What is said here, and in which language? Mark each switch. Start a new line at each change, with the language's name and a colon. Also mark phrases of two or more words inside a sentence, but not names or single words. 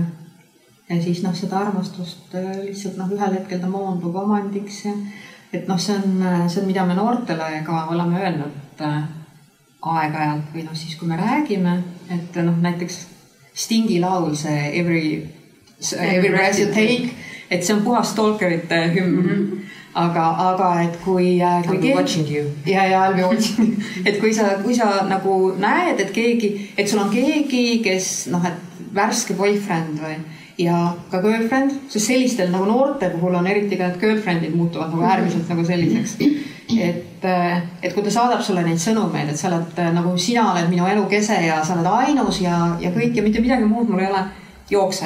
Estonian: Ja siis seda armastust lihtsalt ühel hetkel ta moondub omandiks ja et see on, mida me noortele ka oleme öelnud aeg-ajalt või siis, kui me räägime, et näiteks Stingi laul, see Every Breath You Take, et see on puhas stalkerite hümn. Aga et kui
English: I'll be watching you. Ja, I'll be watching you.
Estonian: Et kui sa nagu näed, et sul on keegi, kes et värske boyfriend või ja ka girlfriend, sest sellistel nagu noorte puhul on eriti ka need girlfriendid muutuvad nagu äärmiselt nagu selliseks. Et kui ta saadab sulle neid sõnumeid, et sa oled nagu sina oled minu elu kese ja sa oled ainus ja kõik ja mitte midagi muud mul ei ole, jookse.